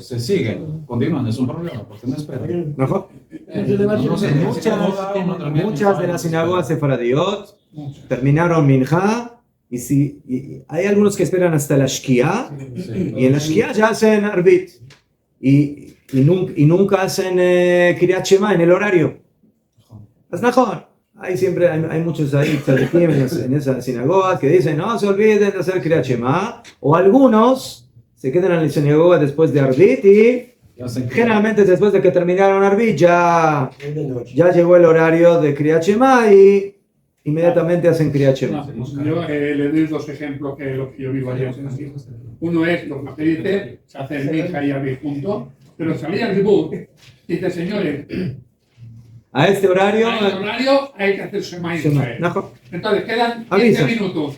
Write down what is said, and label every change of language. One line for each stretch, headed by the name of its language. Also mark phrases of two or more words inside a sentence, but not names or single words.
Spanish: Se siguen, continúan, es un problema, porque no esperan. Muchas de las sinagogas sefaradiot terminaron minjá, y hay algunos que esperan hasta la shkia, y en la shkia ya hacen arbit, y nunca hacen
Hebrew: קריאת שמע
Spanish: en el horario. Es mejor. Hay muchos ahí en esa sinagoga que dicen no se olviden de hacer
Hebrew: קריאת שמע,
Spanish: o algunos se quedan en la sinagoga después de arbit y generalmente después de que terminaron arbit ya llegó el horario de
Hebrew: קריאת שמע
Spanish: y inmediatamente hacen
Hebrew: קריאת שמע.
Spanish: Yo le doy dos ejemplos que lo que yo vivo allá. Uno es lo que dice, se hace el minja y arbit juntos, pero salía el dibur y dice señores, a este horario hay que hacer
Hebrew: שמע ישראל.
Spanish: Entonces quedan 15 minutos.